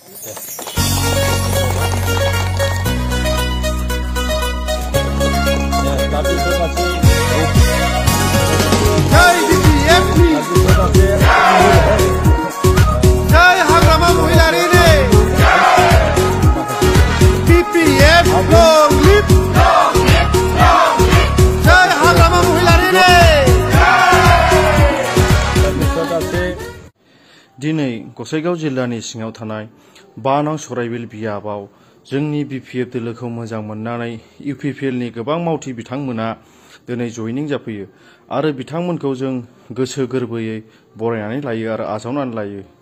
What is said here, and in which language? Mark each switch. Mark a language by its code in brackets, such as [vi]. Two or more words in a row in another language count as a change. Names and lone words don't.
[hi] Jai BPF! [brx] Jai Hagrama Mohilarine! [en] BPF long live! Long live! Long live! [brx] Jai Hagrama Mohilarine! दिनै गसाइगाव जिल्लानि सिङाव थानाय 5 नং सराइबिल बियाबाव जोंनि BPF दोलोखौ मोजां मोननानै UPPL नि गोबां मावथि बिथांमोना दिनै जयनिं जाफैयो आरो बिथांमोनखौ जों गोसो गोरबोयै बरायनानै लायो आरो आजावनानै लायो।